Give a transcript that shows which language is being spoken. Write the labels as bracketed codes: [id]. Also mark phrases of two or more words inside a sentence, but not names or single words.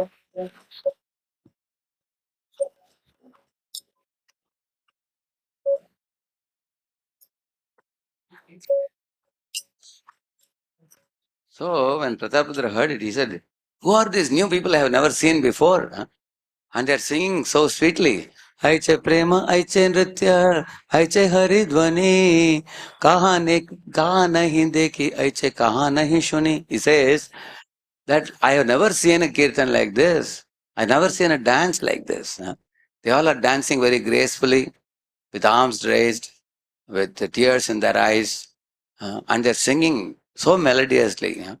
[en] So when Pratapadra heard it, he said, "Who are these new people I have never seen before?" Huh? And they are singing so sweetly. [bn] ঐছে প্রেম, ঐছে নৃত্য, ঐছে হরিধ্বনি, কাহাঁ নাহি দেখি, ঐছে কাহাঁ নাহি শুনি. [en] He says that I have never seen a kirtan like this. I have never seen a dance like this. Huh? They all are dancing very gracefully, with arms raised, with the tears in their eyes, and they're singing so melodiously. Huh?